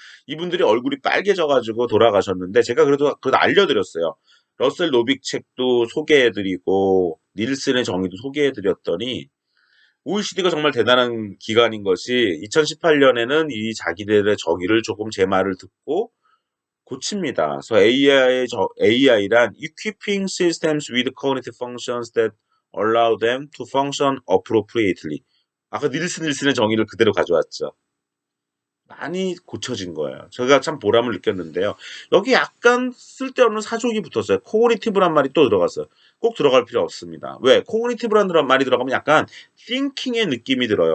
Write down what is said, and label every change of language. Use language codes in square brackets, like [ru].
[ko] 이분들이 얼굴이 빨개져가지고 돌아가셨는데 제가 그래도 알려드렸어요. 러셀 노빅 책도 소개해드리고 닐슨의 정의도 소개해드렸더니 OECD가 정말 대단한 기관인 것이 2018년에는 이 자기들의 정의를 조금 제 말을 듣고 고칩니다. 그래서 AI란 [en] Equipping Systems with Cognitive Functions that allow them to function appropriately. [ko] 아까 닐슨의 정의를 그대로 가져왔죠. 많이 고쳐진 거예요. 제가 참 보람을 느꼈는데요. 여기 약간 쓸데없는 사족이 붙었어요. 코그니티브란 말이 또 들어갔어요. 꼭 들어갈 필요 없습니다. 왜? 코그니티브란 말이 들어가면 약간 thinking의 느낌이 들어요.